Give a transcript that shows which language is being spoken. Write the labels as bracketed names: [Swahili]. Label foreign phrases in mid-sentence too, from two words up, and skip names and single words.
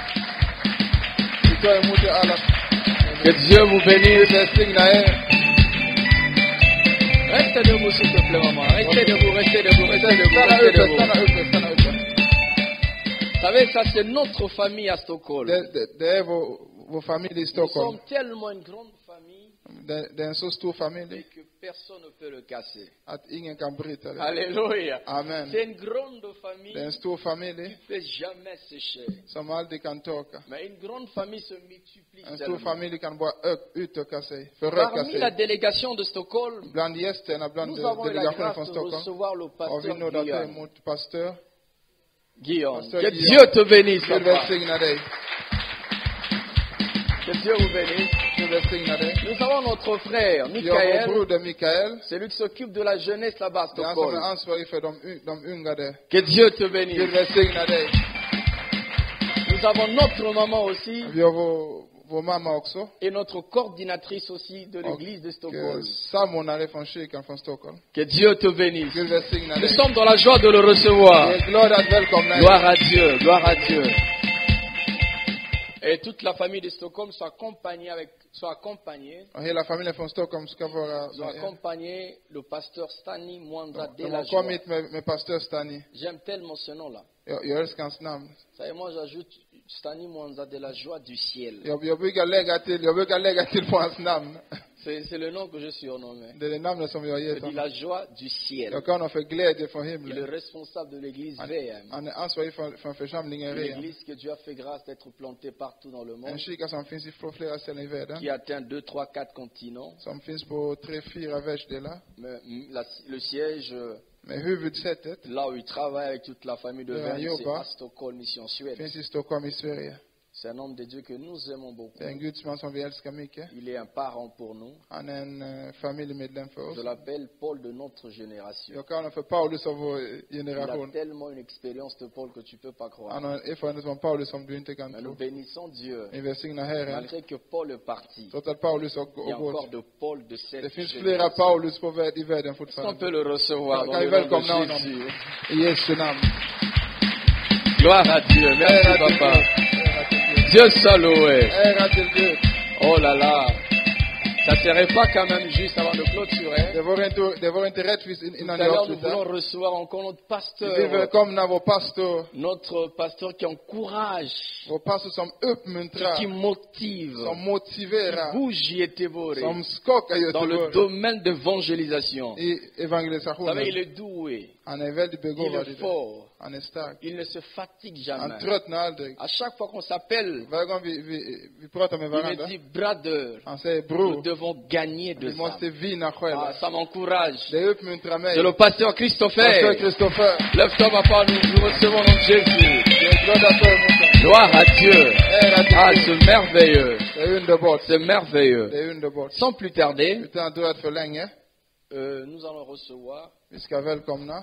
[French] Que Dieu vous bénisse. Restez debout, s'il te plaît, maman. Restez debout, restez debout, restez debout, restez debout. Vous savez, ça c'est notre famille à Stockholm. [Swedish] Vår familj i [French] Nous Stockholm. sommes tellement une grande famille [Swedish] Det är en så stor familj. [French] Et que personne ne peut le casser. [Swedish] Att ingen kan bryta det. [French] Alléluia. Amen. C'est une grande famille. [Swedish] Det är en stor familj [French] Qui ne peut jamais sécher. [Swedish] som aldrig kan torka. [French] Mais une grande famille se multiplie. [Swedish] En stor familj kan bara utöka sig, föröka [French] Parmi la [Swedish] sig. [French] délégation de Stockholm, [Swedish] Bland gästerna, bland [French] nous avons eu la [Swedish] delegationen [French] grâce [Swedish] från [French] de Stockholm recevoir le [Swedish] har vi [French] pasteur [Swedish] nåd att ta Guillaume. emot pastor. Guillaume. [French] Pasteur Que Guillaume. Dieu te bénisse. [Swedish] Gud [French] papa. [Swedish] välsigna dig. [French] Que Dieu vous bénisse. [Swedish] Gud välsigna dig. [French] Nous avons notre frère, [Swedish] Vi har vår Michael. broder Mikael. [French] C'est lui qui s'occupe de la jeunesse là-bas à [Swedish] Det är han som är Stockholm. ansvarig för de unga där. [French] Que Dieu te [Swedish] Gud [French] bénisse. [Swedish] välsigna dig. [French] Nous avons notre maman aussi [Swedish] Vi har vår mamma också. [French] et notre coordinatrice aussi de l'église de Stockholm. [Swedish] Samordnare från kyrkan från Stockholm. [French] Que Dieu te bénisse. [Swedish] Gud välsigna [French] Nous [Swedish] dig. [French] sommes dans la joie de le recevoir. [Swedish] Jag är glad att välkomna er. [French] Gloire à Dieu, gloire à Dieu. Et toute la famille de Stockholm soit accompagnée, [Swedish] Och hela familjen från Stockholm ska vara [French] ont accompagné le pasteur Stani Mwanda de [Swedish] De [French] la [Swedish] har [French] Joie. [Swedish] kommit med pastor Stani. [French] J'aime tellement ce nom-là. [Swedish] Jag älskar hans namn. [French] Ça y est, moi j'ajoute Stani Mwanda de la Joie du ciel. [Swedish] Jag brukar lägga till på hans namn. [French] C'est le nom que je surnomme. [Swedish] Det är det namnet som jag har [French] Je [Swedish] gett [French] dis [Swedish] honom. [French] la joie du ciel. [Swedish] Jag kan honom för glädje från [French] Il est le [Swedish] himlen. [French] responsable de l'église VM. [Swedish] Han är ansvarig för församlingen [French] Une [Swedish] Rea. [French] église que Dieu a fait grâce d'être plantée partout dans le [Swedish] En [French] monde, [Swedish] kyrka som finns på flera ställen i världen. [French] qui atteint 2, 3, 4 continents. [Swedish] Som finns på 3-4 världsdelar. [French] Mais le siège, [Swedish] Med huvudsättet [French] là où il travaille avec toute la famille de [Swedish] Ja, [French] VM, c'est [Swedish] jobbar. [French] à Stockholm, ici en Suède. [Swedish] finns i Stockholm i Sverige. [French] C'est un homme de Dieu que nous aimons beaucoup. [Swedish] Det är en gudsman som vi älskar mycket. [French] Il est un parent pour nous. [Swedish] Han är en familjemedlem för oss. [French] Je l'appelle Paul de notre génération. [Swedish] Jag kallar honom för Paulus av vår [French] Il a [Swedish] generation. [French] tellement une expérience de Paul que tu ne peux pas croire. [Swedish] Han har en erfarenhet som Paulus som du inte kan [French] Mais nous [Swedish] tro. [French] bénissons Dieu. [Swedish] Vi välsignar Herren. [French] Malgré que Paul est parti, [Swedish] Trots att Paulus har [French] il y a encore [Swedish] gått. [French] de Paul de cette [Swedish] Det finns flera [French] génération. [Swedish] Paulus i världen [French] Est-ce qu'on [Swedish] fortfarande. [French] peut le recevoir dans [Swedish] Kan vi [French] le nom [Swedish] välkomna [French] de [Swedish] honom [French] Jésus? [Swedish] i Jesu namn. [French] Gloire à Dieu. Merci [Swedish] Ära till [French] papa. [Swedish] Gud. Ära till Gud. [French] Dieu soit loué. [Swedish] Ära till Gud. [French] Oh là là. Ça ne serait pas quand même juste avant de clôturer. [Swedish] Det var inte rättvist [French] Tout [Swedish] innan [French] à [Swedish] jag [French] l'heure, nous voulons [Swedish] avslutar. [French] recevoir encore notre [Swedish] Vi vill [French] pasteur. [Swedish] välkomna vår pastor. [French] Notre pasteur qui encourage, [Swedish] Vår pastor som uppmuntrar. [French] qui motive, [Swedish] Som [French] qui [Swedish] motiverar. [French] bouge Yetevore [Swedish] Som skakar [French] dans le [Swedish] Göteborg. [French] domaine d'évangélisation. [Swedish] I [French] Vous savez, [Swedish] evangelisationen. [French] il est doué, [Swedish] Han är väldigt [French] il [Swedish] begåvad i [French] est [Swedish] det. [French] fort, [Swedish] Han är stark. [French] il ne se fatigue [Swedish] Han [French] jamais. [Swedish] tröttnar aldrig. [French] À chaque fois qu'on s'appelle, [Swedish] Varje gång vi pratar med [French] il me [Swedish] varandra. [French] dit, brother, [Swedish] Han säger [French] nous [Swedish] bror. [French] devons gagner de [Swedish] Vi [French] ça. [Swedish] måste vinna [French] Ah, [Swedish] själva. [French] ça m'encourage. [Swedish] Det uppmuntrar mig. [French] C'est le pasteur [Swedish] Pastor [French] Christopher. [Swedish] Christopher. [French] Lève-toi, papa, nous recevons notre Jésus. [Swedish] Jag är glad att ta emot honom. [French] Gloire à Dieu. [Swedish] Ära till [French] Ah, [Swedish] Gud. [French] c'est merveilleux. [Swedish] Det är underbart. [French] C'est merveilleux. [Swedish] Det är underbart. [French] Sans plus tarder, [Swedish] Utan att dra för länge. [French] nous allons recevoir [Swedish] Vi ska välkomna